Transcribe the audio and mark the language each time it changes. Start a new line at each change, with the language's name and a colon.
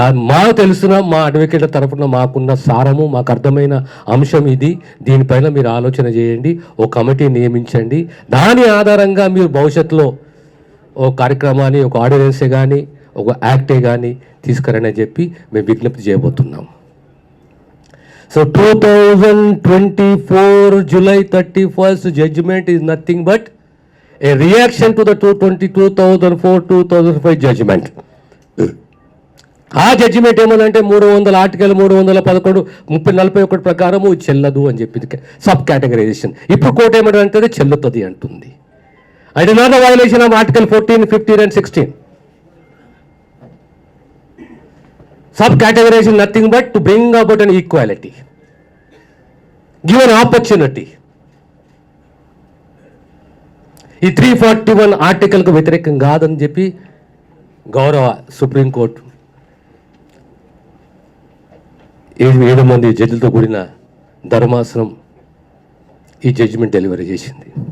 Telugu: మాకు తెలిసిన మా అడ్వకేట్ల తరఫున మాకున్న సారము, మాకు అర్థమైన అంశం ఇది, దీనిపైన మీరు ఆలోచన చేయండి, ఓ కమిటీ నియమించండి, దాని ఆధారంగా మీరు భవిష్యత్తులో ఓ కార్యక్రమాన్ని, ఒక ఆర్డినెన్సే కానీ ఒక యాక్టే కానీ తీసుకురని చెప్పి మేము విజ్ఞప్తి చేయబోతున్నాం.
English: So 2024 July 31st judgment is nothing but a reaction to the 2004-2005 judgment.
Telugu: ఆ జడ్జిమెంట్ ఏమనంటే 300 ఆర్టికల్ 311 3041 ప్రకారము చెల్లదు అని చెప్పింది సబ్ కేటగరైజేషన్. ఇప్పుడు కోర్టు ఏమంటే చెల్లుతుంది అంటుంది.
English: It is not a violation of article 14, 15 and 16. Sub categorization nothing but to bring about an equality, give an opportunity.
Telugu: ఈ 341 ఆర్టికల్కు వ్యతిరేకం కాదని చెప్పి గౌరవ సుప్రీంకోర్టు 7 మంది జడ్జిలతో కూడిన ధర్మాసనం ఈ జడ్జిమెంట్ డెలివరీ చేసింది.